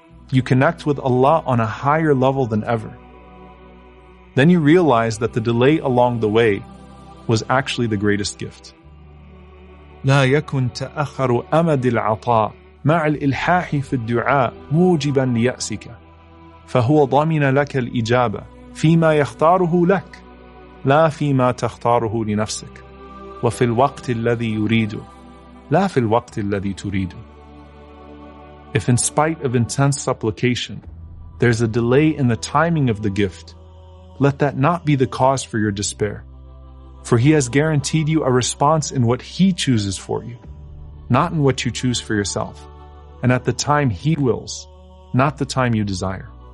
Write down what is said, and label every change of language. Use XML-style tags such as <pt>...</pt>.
<en>You connect with Allah on a higher level than ever. Then you realize that the delay along the way was actually the greatest gift.</en> <ar>لا يكن تأخر أمد العطاء مع الإلحاح في الدعاء موجبا ليأسك فهو ضامن لك الإجابة فيما يختاره لك لا فيما تختاره لنفسك وفي الوقت الذي يريده لا في الوقت الذي تريده.</ar> <en>If in spite of intense supplication, there's a delay in the timing of the gift, let that not be the cause for your despair. For He has guaranteed you a response in what He chooses for you, not in what you choose for yourself, and at the time He wills, not the time you desire.</en>